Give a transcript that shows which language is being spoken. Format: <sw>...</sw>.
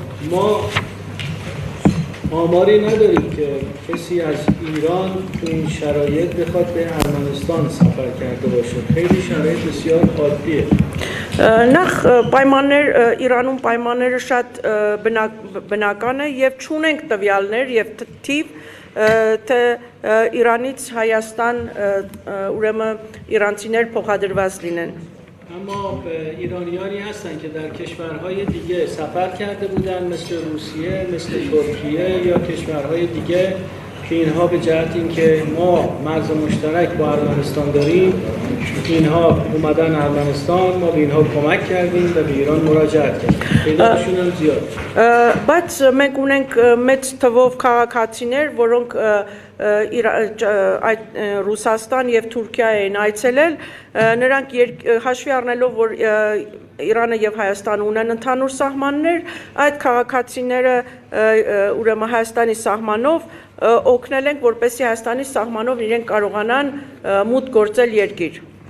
<fa>ما آماری نداریم که کسی از ایران تو این شرایط بخواد به ارمنستان سفر کرده باشه خیلی شرایط بسیار عادیه</fa> <hy>Նախ Իրանում պայմանները շատ բնական է եւ չունենք տվյալներ եւ թիվ թե Իրանից Հայաստան ուրեմն իրանցիներ փոխադրված լինեն</hy> <fa>اما ایرانیانی هستن که در کشورهای دیگه سفر کرده بودن مثل روسیه، مثل ترکیه یا کشورهای دیگه که اینها به جهت اینکه ما مرز مشترک با ارمنستان داریم اینها اومدن ارمنستان ما به اینها کمک کردیم و به ایران مراجعت کردیم تعدادشون هم زیاد</fa> <hy>Բայց մենք ունենք մեծ թվով քաղաքացիներ, որոնք Ռուսաստան եւ Թուրքիա են այցելել, նրանք հաշվի առնելով, որ Իրանը եւ Հայաստանը ունեն ընդհանուր սահմաններ, այդ քաղաքացիները ուրեմն Հայաստանի սահմանով օգնել ենք, որպեսզի Հայաստանի սահմանով իրենք կարողանան մուտք գործել երկիր։</hy>